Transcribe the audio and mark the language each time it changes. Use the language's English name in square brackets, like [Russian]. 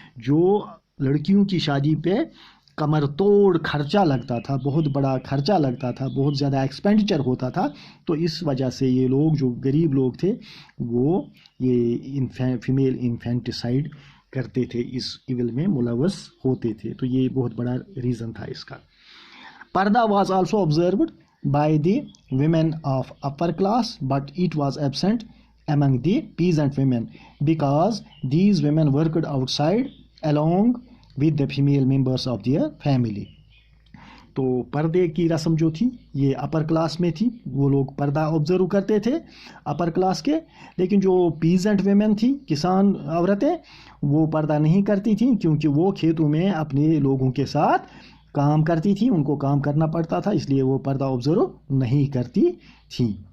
[Urdu] جو لڑکیوں کی شادی پہ کمر توڑ خرچہ لگتا تھا، بہت بڑا خرچہ لگتا تھا، بہت زیادہ ایکسپینڈیچر ہوتا تھا. تو اس وجہ سے یہ لوگ جو غریب لوگ تھے وہ یہ فیمیل انفینٹیسائڈ کرتے تھے، اس ایول میں ملوث ہوتے تھے. تو یہ بہت بڑا ریزن تھا اس کا. [English] Purdah was also observed by the women of upper class, but it was absent among the peasant women because these women worked outside along with the female members of their family. [Urdu] تو پردے کی رسم جو تھی یہ اپر کلاس میں تھی، وہ لوگ پردہ آبزرو کرتے تھے اپر کلاس کے، لیکن جو پیزنٹ ویمن تھی، کسان عورتیں، وہ پردہ نہیں کرتی تھیں کیونکہ وہ کھیتوں میں اپنے لوگوں کے ساتھ کام کرتی تھی، ان کو کام کرنا پڑتا تھا، اس لیے وہ پردہ آبزرو نہیں کرتی تھیں.